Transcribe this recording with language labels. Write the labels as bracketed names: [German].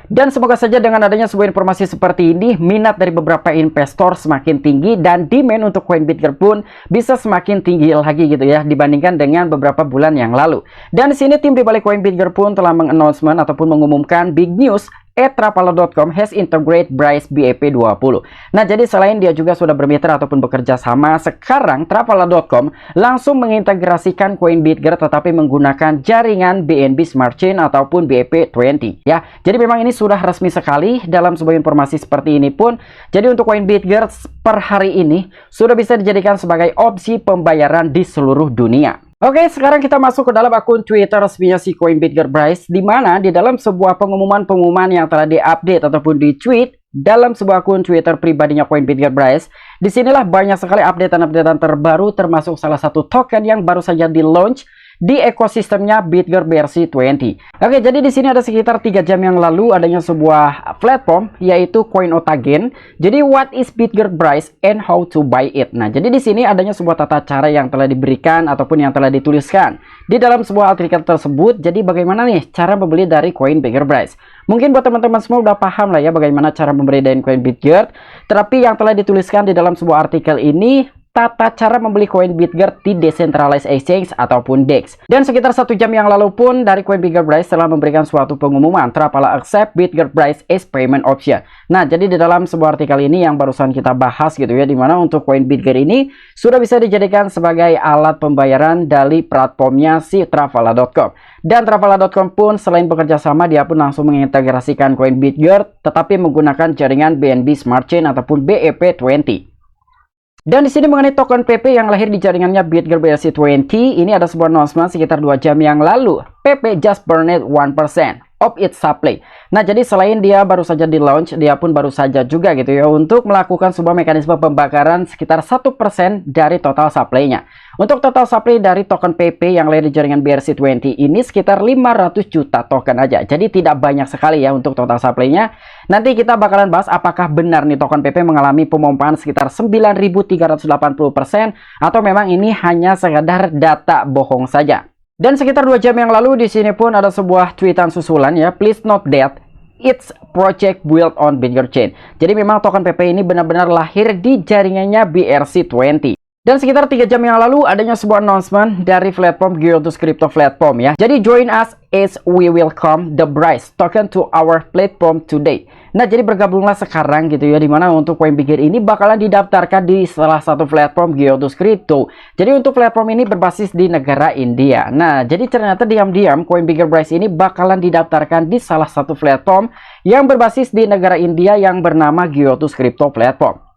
[Indonesian] Dan semoga saja dengan adanya sebuah informasi seperti ini, minat dari beberapa investor semakin tinggi dan demand untuk koin Bitgert pun bisa semakin tinggi lagi gitu ya dibandingkan dengan beberapa bulan yang lalu. Dan di sini tim di balik koin Bitgert pun telah meng-announcement ataupun mengumumkan [English] big news Trapala.com has integrate Bryce BEP20. [Indonesian] Nah, jadi selain dia juga sudah bermitra ataupun bekerja sama, sekarang Trapala.com langsung mengintegrasikan koin BitGert tetapi menggunakan jaringan BNB Smart Chain ataupun BEP20 ya. Jadi memang ini sudah resmi sekali dalam sebuah informasi seperti ini pun. Jadi untuk koin BitGert per hari ini sudah bisa dijadikan sebagai opsi pembayaran di seluruh dunia. Oke, sekarang kita masuk ke dalam akun Twitter resminya si koin BitGert Bryce, di mana di dalam sebuah pengumuman yang telah diupdate ataupun di-tweet dalam sebuah akun Twitter pribadinya koin BitGert Bryce, disinilah banyak sekali updatean terbaru, termasuk salah satu token yang baru saja di-launch di ekosistemnya BitGert BRC20. Oke, jadi di sini ada sekitar 3 jam yang lalu adanya sebuah platform yaitu CoinOtagen. Jadi [English] what is BitGert Bryce and how to buy it? [Indonesian] Nah, jadi di sini adanya sebuah tata cara yang telah diberikan ataupun yang telah dituliskan di dalam sebuah artikel tersebut. Jadi bagaimana nih cara membeli dari koin BitGert Bryce? Mungkin buat teman-teman semua udah paham lah ya bagaimana cara membeli dari koin BitGert. Tetapi yang telah dituliskan di dalam sebuah artikel ini tata cara membeli koin BitGert di Decentralized Exchange ataupun DEX. Dan sekitar 1 jam yang lalu pun dari koin BitGert Bryce telah memberikan suatu pengumuman [English] Trapala accept BitGert Bryce as payment option. [Indonesian] Nah, jadi di dalam sebuah artikel ini yang barusan kita bahas gitu ya, dimana untuk koin BitGert ini sudah bisa dijadikan sebagai alat pembayaran dari platformnya si Trapala.com. Dan Trapala.com pun selain bekerja sama, dia pun langsung mengintegrasikan koin BitGert tetapi menggunakan jaringan BNB Smart Chain ataupun BEP20. Dan di sini mengenai token PP yang lahir di jaringannya BitGert BRC20, ini ada sebuah announcement sekitar 2 jam yang lalu. [English] PP just burned 1% of its supply. [Indonesian] Nah, jadi selain dia baru saja di launch, dia pun baru saja juga gitu ya untuk melakukan sebuah mekanisme pembakaran sekitar 1% dari total supply-nya. Untuk total supply dari token PP yang lahir di jaringan BRC20 ini sekitar 500 juta token aja. Jadi tidak banyak sekali ya untuk total supply-nya. Nanti kita bakalan bahas apakah benar nih token PP mengalami pemompaan sekitar 9.380% atau memang ini hanya sekedar data bohong saja. Dan sekitar 2 jam yang lalu di sini pun ada sebuah tweetan susulan ya, [English] please note that it's project built on BitGert Chain. [Indonesian] Jadi memang token PP ini benar-benar lahir di jaringannya BRC20. Dan sekitar 3 jam yang lalu adanya sebuah announcement dari platform Gyrotus Crypto Platform ya. Jadi [English] join us as we welcome the Bryce token to our platform today. [Indonesian] Nah, jadi bergabunglah sekarang gitu ya, dimana untuk koin BitGert ini bakalan didaftarkan di salah satu platform Gyrotus Crypto. Jadi untuk platform ini berbasis di negara India. Nah, jadi ternyata diam-diam koin BitGert Bryce ini bakalan didaftarkan di salah satu platform yang berbasis di negara India yang bernama Gyrotus Crypto Platform.